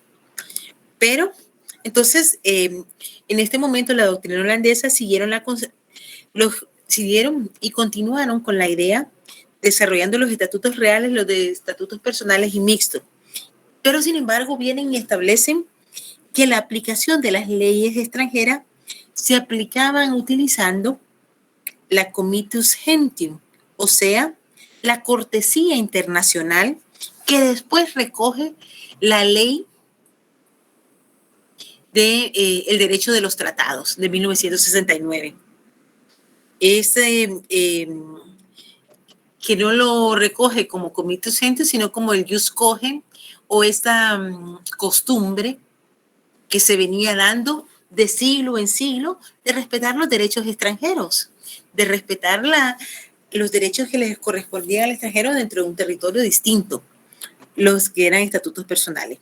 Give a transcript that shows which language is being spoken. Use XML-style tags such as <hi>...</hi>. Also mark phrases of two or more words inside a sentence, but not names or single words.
<es>Pero entonces, en este momento la doctrina holandesa siguieron y continuaron con la idea, desarrollando los estatutos reales, los de estatutos personales y mixtos. Pero sin embargo vienen y establecen que la aplicación de las leyes extranjeras se aplicaban utilizando la</es> <la>comitus gentium,</la> <es>o sea, la cortesía internacional que después recoge la ley de el derecho de los tratados de 1969. Que no lo recoge como</es> <la>comitus gentium,</la> <es>sino como el</es> <la>jus cogens,</la> <es>o esta costumbre que se venía dando de siglo en siglo de respetar los derechos extranjeros, de respetar los derechos que les correspondían al extranjero dentro de un territorio distinto, los que eran estatutos personales.</es>